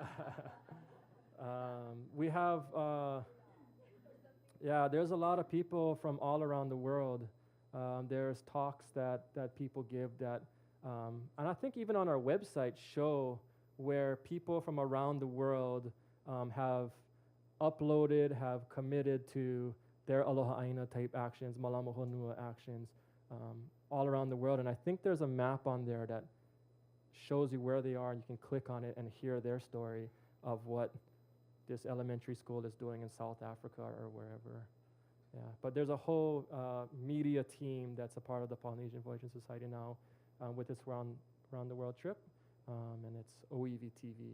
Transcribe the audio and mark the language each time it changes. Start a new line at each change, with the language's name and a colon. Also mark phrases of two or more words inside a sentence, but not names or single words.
English: We have, there's a lot of people from all around the world. There's talks that people give that, and I think even on our website show where people from around the world have uploaded, have committed to their
Hawaiian: Aloha ʻāina
English: type actions,
Hawaiian: Mālama Honua
English: actions, all around the world. And I think there's a map on there that shows you where they are, and you can click on it and hear their story of what this elementary school is doing in South Africa or wherever. Yeah, but there's a whole media team that's a part of the Polynesian Voyaging Society now with this round the world trip, and it's OEV TV.